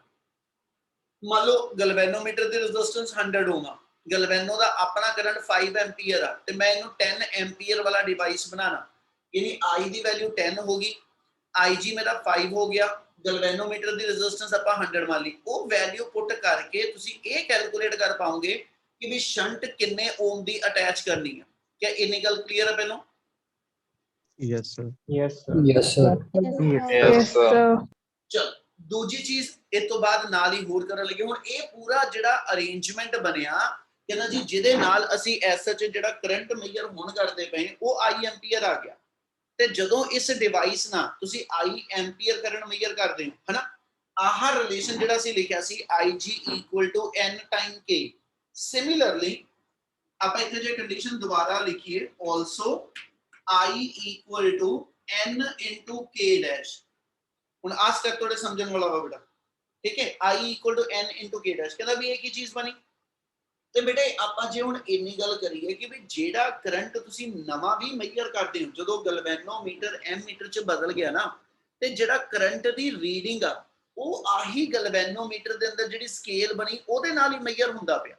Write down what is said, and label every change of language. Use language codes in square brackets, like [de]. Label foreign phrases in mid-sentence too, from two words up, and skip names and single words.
[hi] मान लो [pa] गलवैनोमीटर ਦੀ ਰੈਜ਼ਿਸਟੈਂਸ 100 ਓਮ ਆ, ਗਲਵੈਨੋ ਦਾ ਆਪਣਾ ਕਰੰਟ 5 ਐਂਪੀਅਰ ਆ ਤੇ ਮੈਂ ਇਹਨੂੰ 10 ਐਂਪੀਅਰ ਵਾਲਾ ਡਿਵਾਈਸ ਬਣਾਣਾ, ਯਾਨੀ I ਦੀ ਵੈਲਿਊ 10 ਹੋਗੀ, IG ਮੇਰਾ 5 ਹੋ ਗਿਆ, ਗਲਵੈਨੋਮੀਟਰ ਦੀ ਰੈਜ਼ਿਸਟੈਂਸ ਆਪਾਂ 100 ਮੰਨ ਲਈ। ਉਹ [en] value put [pa] ਕਰਕੇ ਤੁਸੀਂ ਇਹ ਕੈਲਕੂਲੇਟ ਕਰ ਪਾਓਗੇ ਕਿ ਵੀ ਸ਼ੰਟ ਕਿੰਨੇ ਓਮ ਦੀ ਅਟੈਚ ਕਰਨੀ ਆ। क्या ਇੰਨੀ ਗੱਲ ਕਲੀਅਰ ਹੈ ਪਹਿਲਾਂ? [en] Yes, sir. Yes, sir. Yes, sir. Yes, sir. [pa] ਚਲ ਦੂਜੀ ਚੀਜ਼ ਇਸ ਤੋਂ ਬਾਅਦ ਨਾਲ ਹੀ ਹੋਰ ਕਰਨ ਲੱਗੇ। ਹੁਣ ਇਹ ਪੂਰਾ ਜਿਹੜਾ ਅਰੇਂਜਮੈਂਟ ਬਣਿਆ ਕਹਿੰਦਾ ਜੀ ਜਿਹਦੇ ਨਾਲ ਅਸੀਂ ਐਸਐਚ ਜਿਹੜਾ [en] current measure [pa] ਹੁਣ ਕਰਦੇ ਪਏ ਉਹ [en] I ampere [pa] ਆ ਗਿਆ ਤੇ ਜਦੋਂ ਇਸ ਡਿਵਾਈਸ ਨਾਲ ਤੁਸੀਂ [en] I ampere current measure [pa] ਕਰਦੇ ਹੋ ਹਨਾ, ਆਹ ਰਿਲੇਸ਼ਨ ਜਿਹੜਾ ਅਸੀਂ ਲਿਖਿਆ ਸੀ [en] IG equal to N time K। [pa] ਸਿਮਿਲਰਲੀ ਆਪਾਂ ਇੱਥੇ ਜੇ ਕੰਡੀਸ਼ਨ ਦੁਬਾਰਾ ਲਿਖੀਏ [en] also I equal to N into K dash। [pa] ਹੁਣ ਆ ਸਟੈਪ ਤੁਹਾਡੇ ਸਮਝਣ ਵਾਲਾ ਵਾ ਬੇਟਾ, ਠੀਕ ਹੈ। [en] I equal to N into K dash [pa] ਕਹਿੰਦਾ ਵੀ ਇਹ ਕੀ ਚੀਜ਼ ਬਣੀ। ਤੇ ਬੇਟੇ ਆਪਾਂ ਜੇ ਹੁਣ ਇੰਨੀ ਗੱਲ ਕਰੀਏ ਕਿ ਵੀ ਜਿਹੜਾ ਕਰੰਟ ਤੁਸੀਂ ਨਵਾਂ ਵੀ ਮੇਜਰ ਕਰਦੇ ਹੋ ਜਦੋਂ [en] galvanometer ammeter [pa] ਚ ਬਦਲ ਗਿਆ ਨਾ ਤੇ ਜਿਹੜਾ ਕਰੰਟ ਦੀ ਰੀਡਿੰਗ ਆ ਉਹ ਆਹੀ ਗਲਵੈਨੋਮੀਟਰ ਦੇ ਅੰਦਰ ਜਿਹੜੀ ਸਕੇਲ ਬਣੀ ਉਹਦੇ ਨਾਲ ਹੀ ਮੇਜਰ ਹੁੰਦਾ ਪਿਆ।